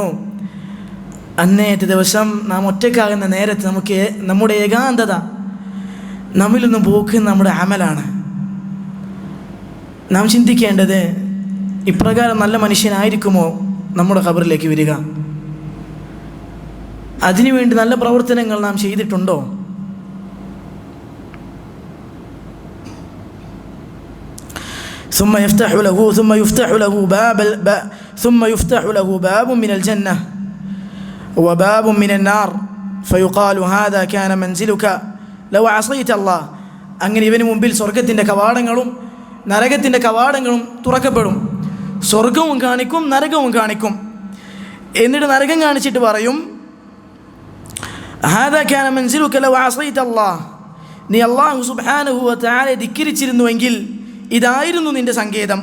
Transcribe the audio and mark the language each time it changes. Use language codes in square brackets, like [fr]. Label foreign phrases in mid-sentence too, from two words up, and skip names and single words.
[ml] അന്നേത്തെ ദിവസം നാം ഒറ്റക്കാകുന്ന നേരത്ത് നമുക്ക് നമ്മുടെ ഏകാന്തത നമ്മിൽ നിന്നും പോക്കുന്ന നമ്മുടെ അമലാണ്. നാം ചിന്തിക്കേണ്ടത്, ഇപ്രകാരം നല്ല മനുഷ്യനായിരിക്കുമോ നമ്മുടെ ഖബറിലേക്ക് വരിക? അതിനുവേണ്ടി നല്ല പ്രവർത്തനങ്ങൾ നാം ചെയ്തിട്ടുണ്ടോ? [ar] ثم يفتح له باب من الجنة وباب من النار فيقال هذا كان منزلك لو عصيت الله. [ml] അങ്ങനെ ഇവന് മുമ്പിൽ സ്വർഗത്തിൻ്റെ കവാടങ്ങളും നരകത്തിൻ്റെ കവാടങ്ങളും തുറക്കപ്പെടും. സ്വർഗവും കാണിക്കും, നരകവും കാണിക്കും. എന്നിട്ട് നരകം കാണിച്ചിട്ട് പറയും, [ar] هذا كان منزلك لو عصيت الله, [ml] നീ [ar] الله سبحانه وتعالى [ml] ധിക്കരിച്ചിരുന്നുവെങ്കിൽ ഇതായിരുന്നു നിന്റെ സങ്കേതം.